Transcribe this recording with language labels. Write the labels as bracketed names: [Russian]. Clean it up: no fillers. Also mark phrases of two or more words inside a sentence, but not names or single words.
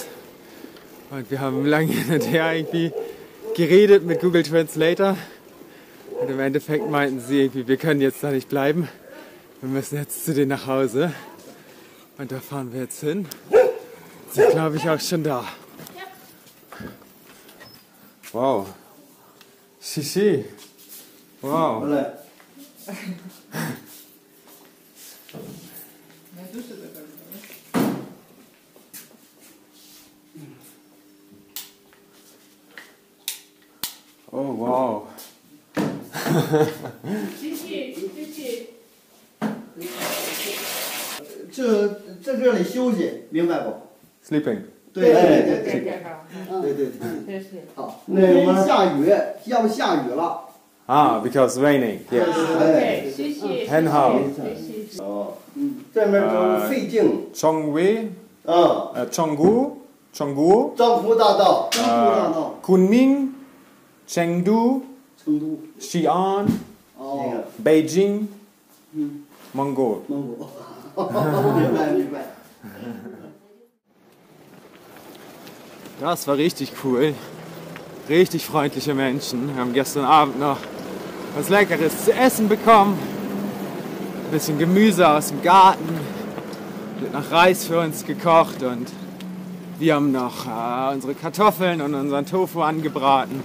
[German] Und wir haben lange hin und her irgendwie geredet mit Google Translator. Und im Endeffekt meinten sie irgendwie, wir können jetzt da nicht bleiben. Wir müssen jetzt zu denen nach Hause. Und da fahren wir jetzt hin. Sind, glaube ich, auch schon da. Wow. Shishi. Wow. Oh, wow. [Chinese] 在这里休息，明白不？ [English] Sleeping. [Chinese] 对对对对，好，那边下雨，要下雨了。 [English] Ah, because raining. Yes. [Chinese] 对，谢谢。很好。哦，这边都费劲。 Chongwei, 嗯， Chonggu, 漳浦大道，漳浦大道， Kunming, Chengdu, 成都， Xi'an, 哦， Beijing, 嗯， Mongol. 蒙古，明白明白。 [German] Das war richtig cool. Richtig freundliche Menschen. Wir haben gestern Abend noch was Leckeres zu essen bekommen. Ein bisschen Gemüse aus dem Garten. Wird noch Reis für uns gekocht und wir haben noch unsere Kartoffeln und unseren Tofu angebraten.